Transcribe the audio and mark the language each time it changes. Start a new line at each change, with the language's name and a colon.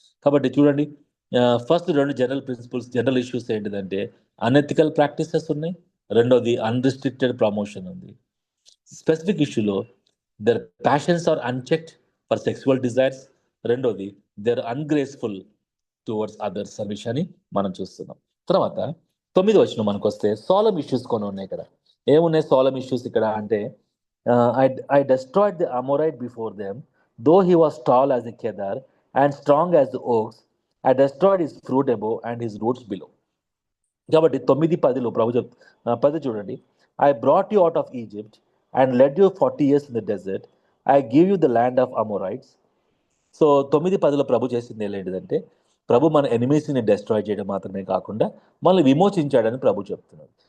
Telugu: కాబట్టి చూడండి, ఫస్ట్ రెండు జనరల్ ప్రిన్సిపల్స్, జనరల్ ఇష్యూస్ ఏంటిదంటే అనెథికల్ ప్రాక్టీసెస్ ఉన్నాయి, రెండోది అన్రిస్ట్రిక్టెడ్ ప్రమోషన్ ఉంది.
English: specific ఇష్యూలో their passions are unchecked for sexual desires, రెండోది their ungraceful towards others
Telugu: అనే విషయాన్ని మనం చూస్తున్నాం. తర్వాత 9వ వచనం మనకు వస్తే సోలం ఇష్యూస్ కొన్ని ఉన్నాయి ఇక్కడ. ఏమున్నాయి సోలం ఇష్యూస్ ఇక్కడ అంటే
English: I destroyed the Amorite before them, though he was tall as a cedar and strong as the oaks. I destroyed his fruit above and his roots below.
Telugu: కాబట్టి 9:10లో ప్రభు 10 చూడండి.
English: I brought you out of Egypt and led you 40 years in the desert. I give you the land of Amorites.
Telugu: So 9:10లో ప్రభు చేసింది ఏంటిదంటే ప్రభు మన ఎనిమీస్ని destroy చేయడం మాత్రమే కాకుండా మనల్ని విమోచించాడని ప్రభు చెప్తున్నాడు.